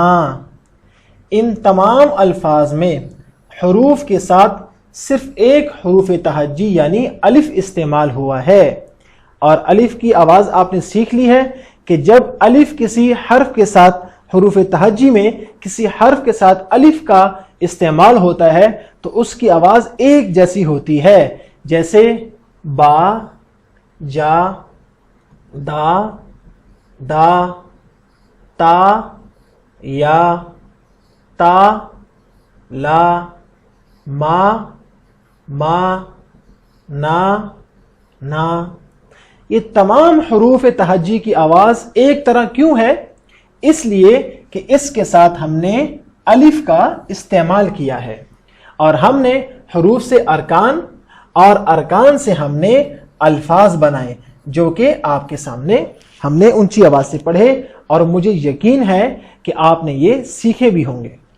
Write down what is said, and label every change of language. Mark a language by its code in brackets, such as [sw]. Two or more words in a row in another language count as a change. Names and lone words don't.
[ur] ان تمام الفاظ میں حروف کے ساتھ صرف ایک حرف تہجی یعنی الف استعمال ہوا ہے، اور الف کی آواز آپ نے سیکھ لی ہے کہ جب الف کسی حرف کے ساتھ حروف تہجی میں کسی حرف کے ساتھ الف کا استعمال ہوتا ہے تو اس کی آواز ایک جیسی ہوتی ہے. جیسے با، جا، دا، دا، تا، یا، تا، لا، ما، ما، نا، نا. یہ تمام حروف تہجی کی آواز ایک طرح کیوں ہے؟ اس لیے کہ اس کے ساتھ ہم نے الف کا استعمال کیا ہے، اور ہم نے حروف سے ارکان اور ارکان سے ہم نے الفاظ بنائے جو کہ آپ کے سامنے ہم نے اونچی آواز سے پڑھے، اور مجھے یقین ہے کہ آپ نے یہ سیکھے بھی ہوں گے۔